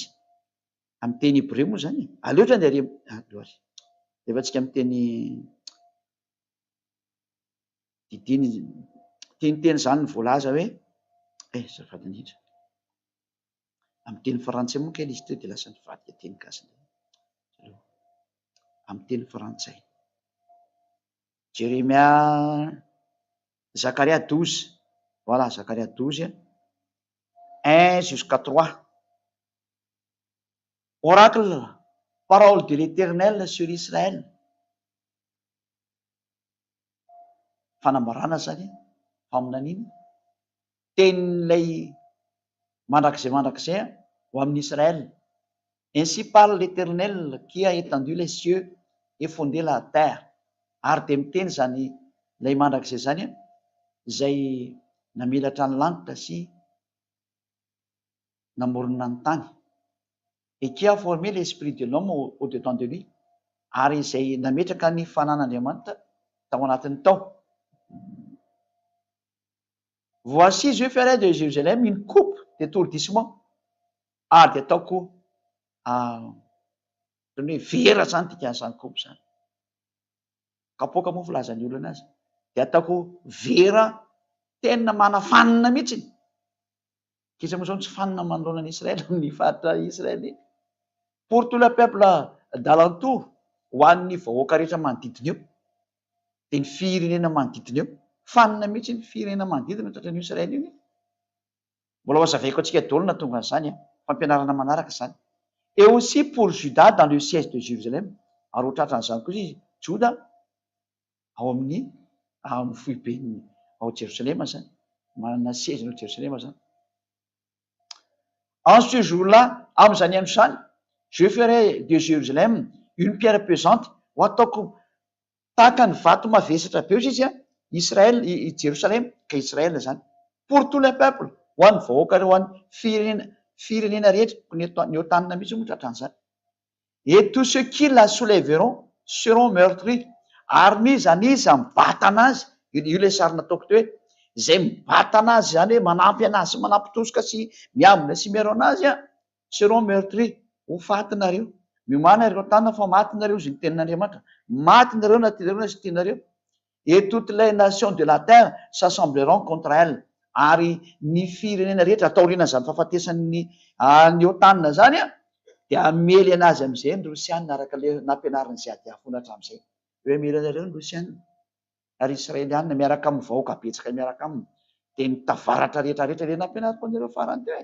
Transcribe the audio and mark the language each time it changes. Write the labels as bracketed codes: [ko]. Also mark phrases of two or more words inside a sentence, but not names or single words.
[mg] Amin'ny teny hébreu moa zany. Aleotra ny efa tsika amin'ny teny teny zany ny voalaza hoe zafady indrindra. Amin'ny teny frantsay moa kely izy teo dia lasa nivadika teny gasy. Amin'ny teny frantsay. Jérémia, Zacharia 12. [fr] Voilà, Zacharia 12, 1 jusqu'à 3. Oracle, parole de l'Éternel sur Israël. [mg] Fanambarana zany, faminaniana. Tenin'ilay mandrakizay ho amin'ny Israël. [fr] Ainsi parle l'Éternel qui a étendu les cieux et fondé la terre. [mg] Ary dia miteny zany ilay mandrakizay zany izay namelatra ny lanitra sy namorona ny tany. [fr] Et qui a formé l'esprit de l'homme au-dedans de lui. [mg] Ary izay nametraka ny fanan'Andriamanitra tao anatin'ny tao. [fr] Voici, je ferai de Jérusalem une coupe d'étourdissement. [mg] Ary dia ataoko vera zany tikan'izany coupe zany. Kapoaka moa filazan'ny olona azy. Dia ataoko vera tena manafanina mihitsy. Kisa moa zao tsy fanina manoloana ny Israël amin'ny faritra Israël iny. [fr] Pour tout le peuple d'alentour, [mg] ho an'ny vahoaka rehetra manodidina eo. Dia ny firenena manodidina eo. Fanina mihitsy ny firenena manodidina tratran'io Israël iny. Mbola hazavaiko antsika daholo na tonga an'izany, fampianarana manaraka izany. [fr] Et aussi pour Juda dans le siège de Jérusalem. [mg] Ary ho tratran'izany koa izy Juda ao amin'ny foibeny ao Jérusalem zany. Manana siège ao Jérusalem zany. [fr] En ce jour-là, [mg] amin'izany andro izany, [fr] je ferai de Jérusalem une pierre pesante. [mg] Ho ataoko tahaka ny vato mavesatra be izy Israël, Jérusalem, ka Israël zany. [fr] Pour tout le peuple, [mg] ho an'ny vahoaka ho an'ny firenena rehetra, ny otanina mihitsy moa tratran'izany. [fr] Et tous ceux qui la soulèveront seront meurtris. [mg] Ary niza mibata anazy, io le sary nataoko teo hoe izay mibata anazy zany hoe manampy anazy sy manampitosoka sy miambina sy miaro anazy [fr] seront meurtris. [mg] Ho fatinareo. Miomana ireo tanina fa matinareo izy ny tenin'Andriamanitra. Matinareo na tianareo na sy tianareo. [fr] Et toutes les nations de la terre s'assembleront contre elle. [mg] Ary ny firenena rehetra taoriana zany fahafatesan'ny ny otanina zany dia amely anazy amin'izay ny Rosianina araka le nampianarin'izay ady afona hatramin'izay. Hoe amely anareo ny Rosianina. Ary Israelianina miaraka amin'ny vahoaka betsaka miaraka aminy. Dia nitavaratra rehetrarehetra le nampianariko anareo farany teo.